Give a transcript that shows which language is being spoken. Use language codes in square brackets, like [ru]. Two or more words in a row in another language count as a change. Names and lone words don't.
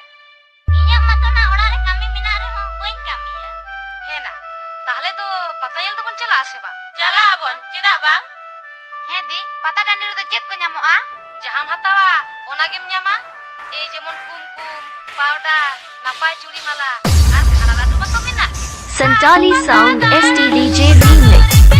[sat] ᱤᱧᱟᱹᱜ ᱢᱟᱛᱚ ᱱᱟ ᱚᱲᱟᱜ ᱨᱮ ᱠᱟᱹᱢᱤ ᱢᱮᱱᱟᱜ ᱨᱮᱦᱚᱸ ᱵᱟᱹᱧ ᱠᱟᱹᱢᱤᱭᱟ ᱦᱮᱸ ᱱᱟ ᱛᱟᱦᱞᱮ ᱫᱚ ᱯᱟᱛᱟ ᱧᱮᱞ ᱫᱚᱵᱚᱱ ᱪᱟᱞᱟᱜ ᱟᱥᱮ ᱵᱟᱝ ᱪᱟᱞᱟᱜ ᱟᱵᱚᱱ ᱪᱮᱫᱟᱜ ᱵᱟᱝ ᱦᱮᱸ ᱫᱤ ᱯᱟᱛᱟ ᱴᱟᱺᱰᱤ ᱨᱮᱫᱚ ᱪᱮᱫ ᱠᱚ ᱧᱟᱢᱚᱜᱼᱟ ᱡᱟᱦᱟᱸᱢ ᱦᱟᱛᱟᱣᱟ ᱚᱱᱟᱜᱮᱢ ᱧᱟᱢᱟ ᱮᱭ ᱡᱮᱢᱚᱱ ᱠᱩᱢᱠᱩᱢ ᱯᱟᱣᱰᱟᱨ ᱱᱟᱯᱟᱭ ᱪᱩᱲᱤ ᱢᱟᱞᱟ আর খাড়া লাড্ডু বাক্য মেনা [en] Santali Sound STDJ Remix